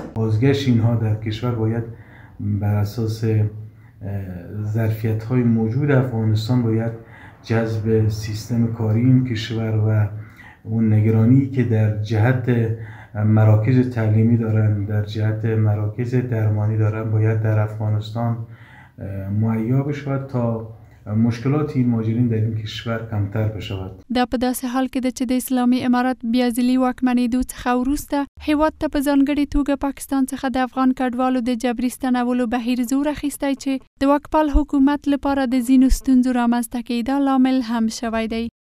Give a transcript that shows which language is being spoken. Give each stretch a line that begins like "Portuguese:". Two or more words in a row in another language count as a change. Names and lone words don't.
Persian: بازگشت اینها در کشور باید بر اساس ظرفیت‌های موجود افغانستان باید جذب سیستم کاری این کشور و اون نگرانی که در جهت مراکز تعلیمی دارن، در جهت مراکز درمانی دارن باید در افغانستان مهیا بشود تا مشکلات این مهاجرین در این کشور کمتر بشود.
Pashto: دا په داسې حال کې ده چې د اسلامي امارت بیا ځلي واکمنېدو څخه وروسته هیواد ته په ځانګړې توګه پاکستان څخه د افغان کډوالو د جبري ستنولو بهیر زور اخیستی چې د واکپال حکومت لپاره د ځینو ستونزو رامنځته کېدا لامل هم شوی دی.